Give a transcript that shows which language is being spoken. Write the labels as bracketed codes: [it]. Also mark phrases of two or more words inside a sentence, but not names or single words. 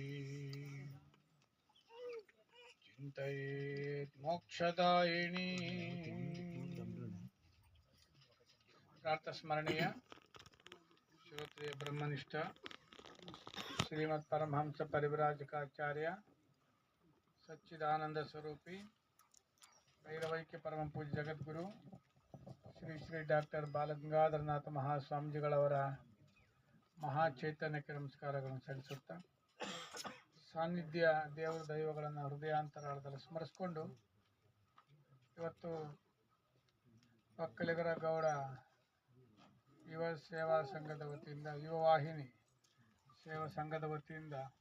[sa] चिन्तयेत् मोक्षदायिनी प्रातस्मरणीय श्रोत्रिय ब्रह्मनिष्ठ श्रीमद् परमहंस परिव्राजकाचार्य सच्चिदानंद स्वरूपी भैरवैक्य परम पूज्य जगद्गुरु [kn] ಶ್ರೀ ಶ್ರೀ ಡಾಕ್ಟರ್ ಬಾಲಗಂಗಾಧರನಾಥ ಮಹಾಸ್ವಾಮೀಜಿಗಳವರ ಮಹಾಚೈತನ್ಯಕ್ಕೆ ನಮಸ್ಕಾರಗಳನ್ನು ಸಲ್ಲಿಸುತ್ತಾ ಸಾನ್ನಿಧ್ಯ ದೇವರ ದೈವಗಳನ್ನು ಹೃದಯಾಂತರಾಳದಲ್ಲಿ ಸ್ಮರಿಸಿಕೊಂಡು ಇವತ್ತು ಒಕ್ಕಲಿಗರ ಗೌಡ ಯುವ ಸೇವಾ ಸಂಘದ ವತಿಯಿಂದ ಯುವ ವಾಹಿನಿ ಸೇವಾ ಸಂಘದ ವತಿಯಿಂದ